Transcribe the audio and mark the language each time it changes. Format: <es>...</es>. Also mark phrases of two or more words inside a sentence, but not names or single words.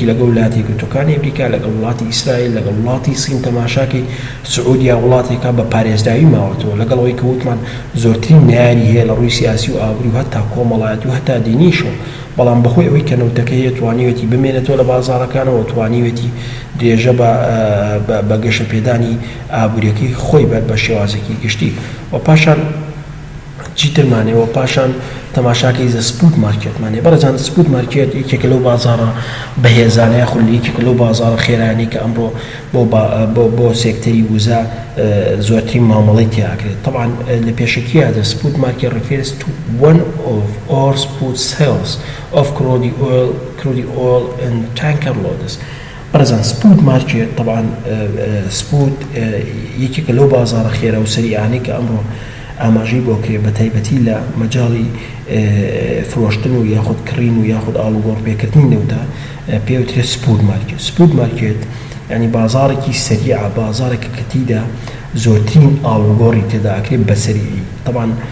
<ckb>لەگەڵ وڵاتی یەکگرتووەکانی ئەمریکا لەگەڵ وڵاتی ئیسرائیل لەگەڵ وڵاتی سین تەماشاکی سعودیا وڵاتێکە بە پارێزراوی ماوەتەوە لەگەڵ ئەوەی کە وتمان زۆرترین نەیاری هەیە لە ڕووی سیاسی و ئابووری و هەتا کۆمەڵایەتی و هەتا دینیشەوە بەڵام بەهۆی ئەوەی کە نەوتەکەی توانیوێتی بمێنێتەوە لە بازاڕەکانەوە توانیوێتی درێژە بە گەشە پێدانی ئابووریەکەی خۆی بە شێوازێکی گشتی و پاشان چیترمانەوە پاشان تەماشاکەی</ckb> <en>the spot</en> <ckb>مارکێتمانێ بەڕێزان</ckb> <en>spot market</en> <ckb>یەکێکە لەو بازارە بەهێزانەیە خولیەکێکە لەو بازارە خێرانی کە ئەمڕۆ بۆ سێکتەری وزە زۆرترین مامەڵی تیاکرێت طبعا لە پێشەکیە</ckb> <en>the spot market refers to one of all spot sales of crude oil and tanker loads</en> <ckb>بەڕێزان</ckb> <en>spot market</en> <ckb>طبعا سپوت یەکێکە لەو بازارە خێرا و سەریعانەی کە ئەمڕۆ ئاماژەی بۆ کرێ بە تایبەتی لە مەجاڵی فرۆشتن و یاخود کڕین و یاخود ئاڵوگۆڕپێکردنی نەوتە پێوترێت</ckb> <en>spot market spot market</en> <ckb>یعنی بازارێکی سەریعە بازارێکە کە تیدا زۆرترین ئاڵوگۆڕی تێدا ئەکرێت بە سەریعی طبعا</ckb>